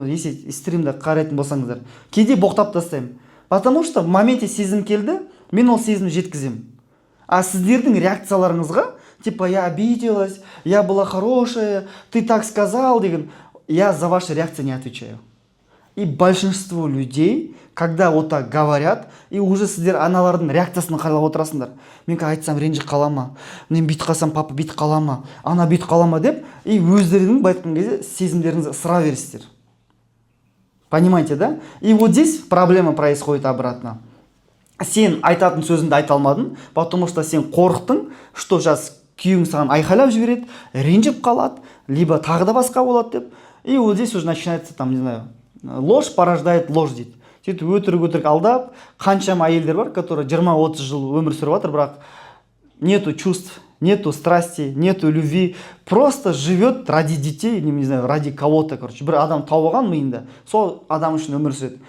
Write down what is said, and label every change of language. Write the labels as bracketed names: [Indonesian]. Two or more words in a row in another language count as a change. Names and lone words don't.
[Kazakh] если стримді қарайтын болсаңыздар, кейде боқтап тастаймын. [Russian] Потому что в моменте [Kazakh] сезім келді, мен ол сезімді жеткіземін. А сіздердің реакцияларыңызға, [Russian] типа, я обиделась, я была хорошая, ты так сказал, деген, я за ваши реакции не отвечаю. И большинство людей, когда вот так говорят, и уже [Kazakh] сіздер аналардың реакциясын қарап отырасыңдар. Мен айтсам ренжіп қалама, мен бүйтіп қалсам папа бүйтіп қалама, ана бүйтіп қалама деп, и өздерінің айтқан кезде сезімдеріңізді ысыра бересіздер. [Russian] Понимаете, да? И вот здесь проблема происходит обратно. [Kazakh] Сен айтатын сөзіңді айта алмадың, [Russian] потому что [Kazakh] сен қорықтың, [Russian] что сейчас [Kazakh] күйеуің саған айқайлап жібереді, ренжіп қалады, либо тағы да басқа болады деп. [Russian] И вот здесь уже начинается, там, не знаю, ложь порождает ложь дейді. [Kazakh] Сөйтіп өтірік алдап, қаншама әйелдер бар, [Russian] которые 20-30 [Kazakh] жыл өмір сүріп жатыр, бірақ [Russian] нету чувств, нету страсти, нету любви, просто живет ради детей, не знаю, ради кого-то, короче. [Kazakh] Бір адам тауып алған миында, сол адам үшін өмір сүреді.